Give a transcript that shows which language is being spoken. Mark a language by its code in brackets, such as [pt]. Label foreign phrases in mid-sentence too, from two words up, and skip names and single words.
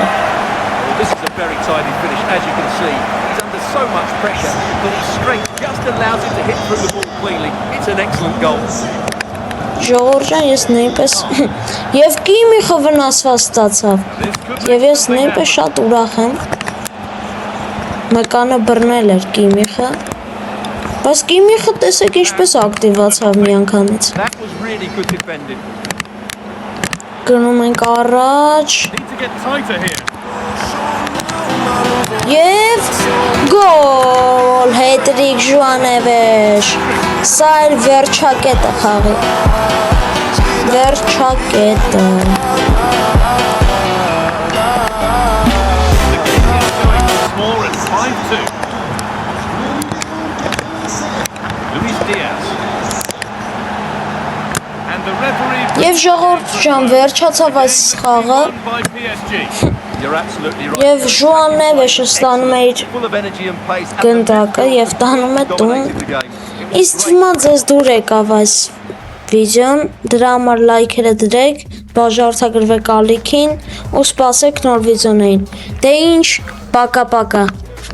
[en] This is a very tidy finish, as you can see. He's under so much pressure, but his strength just allows him to hit through the ball cleanly. It's an excellent goal. [hy] Ժողովրդան ես նույնպես եւ Կիմիխը վնասված ստացավ եւ ես նույնպես շատ ուրախ եմ մեկանը բռնել էր Կիմիխը բայց Կիմիխը տեսեք ինչպես ակտիվացավ միանգամից [en] That was really good defending. [hy] գնում ենք առաջ [en] Need to get tighter here. [hy] եւ գոլ հետրիկ Ժուանևեշ սա էլ վերջակետը խաղի վերջակետը [en] More at 5-2. Luis Diaz. And the referee [hy] Եվ ժողովուրդ ջան վերջացավ այս խաղը [en] won by PSG. You're absolutely right. [hy] Եվ Ժուան Նևեշը ստանում է իր [en] Full of energy and pace. [hy] գնդակը եւ տանում է տուն [en] Dominated the game. [hy] Իսկ թվում է ձեզ դուր եկավ այս վիդեոն դրա համար լայքերը դրեք բաժանորդագրվեք ալիքին ու սպասեք նոր վիդեոներին դե ինչ պակա